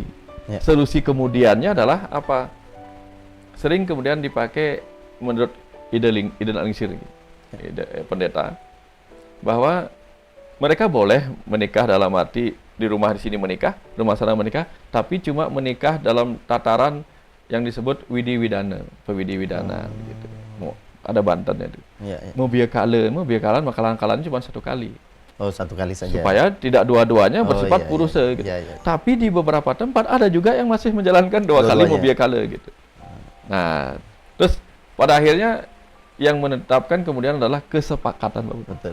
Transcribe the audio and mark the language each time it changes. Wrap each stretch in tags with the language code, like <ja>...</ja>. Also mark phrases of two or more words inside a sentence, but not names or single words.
<id>Solusi kemudiannya adalah apa? Sering kemudian dipakai menurut Ida Alingsir, pendeta, bahwa mereka boleh menikah dalam arti di rumah di sini menikah, rumah sana menikah, tapi cuma menikah dalam tataran yang disebut widi-widana, pewidi-widana gitu. Ada bantannya itu. Mau biakalan makalan-kalan cuma 1 kali. Satu kali saja. Supaya tidak dua-duanya bersifat purusa gitu. Tapi di beberapa tempat ada juga yang masih menjalankan 2 kali mau biakala gitu. Nah, terus pada akhirnya yang menetapkan kemudian adalah kesepakatan, Betul.</id>